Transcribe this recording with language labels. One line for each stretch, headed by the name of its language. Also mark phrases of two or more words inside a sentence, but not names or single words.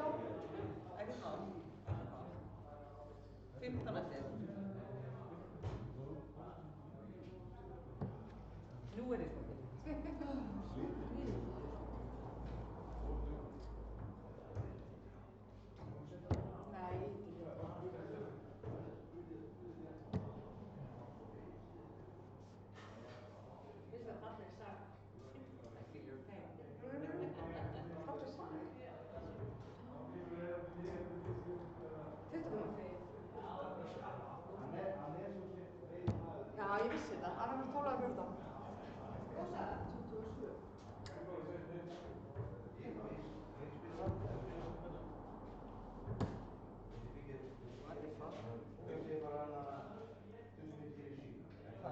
Icelandic: Ekkert mál. 15 eftir. Nú er ég komið. Nei, ekki.
English: This is a public song. I feel your pain. Public song?
Icelandic: Þetta var Já, ég vissi þetta. Annar var 12 eða 14. Hvað sagði það? 27. Hvað?